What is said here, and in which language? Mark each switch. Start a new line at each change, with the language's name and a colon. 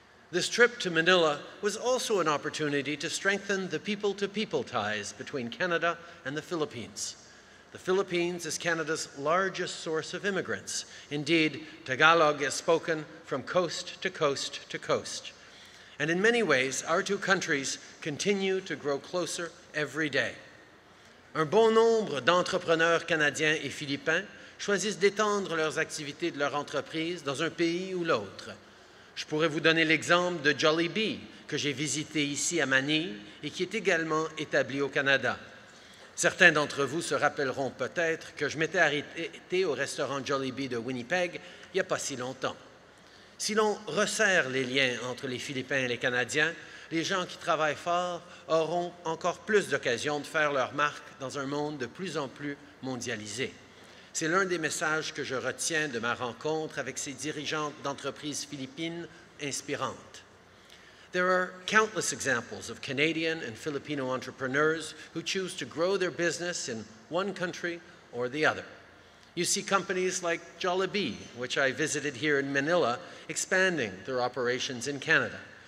English: This trip to Manila was also an opportunity to strengthen the people-to-people ties between Canada and the Philippines. The Philippines is Canada's largest source of immigrants. Indeed, Tagalog is spoken from coast to coast to coast. And in many ways, our two countries continue to grow closer every day.
French: Un bon nombre d'entrepreneurs canadiens et philippins choisissent d'étendre leurs activités de leur entreprise dans un pays ou l'autre. Je pourrais vous donner l'exemple de Jollibee, que j'ai visité ici à Manille et qui est également établi au Canada. Certains d'entre vous se rappelleront peut-être que je m'étais arrêté au restaurant Jollibee de Winnipeg il n'y a pas si longtemps. Si l'on resserre les liens entre les Philippins et les Canadiens, les gens qui travaillent fort auront encore plus d'occasions de faire leur marque dans un monde de plus en plus mondialisé. C'est l'un des messages que je retiens de ma rencontre avec ces dirigeantes d'entreprises philippines inspirantes.
English: There are countless examples of Canadian and Filipino entrepreneurs who choose to grow their business in one country or the other. You see companies like Jollibee, which I visited here in Manila, expanding their operations in Canada.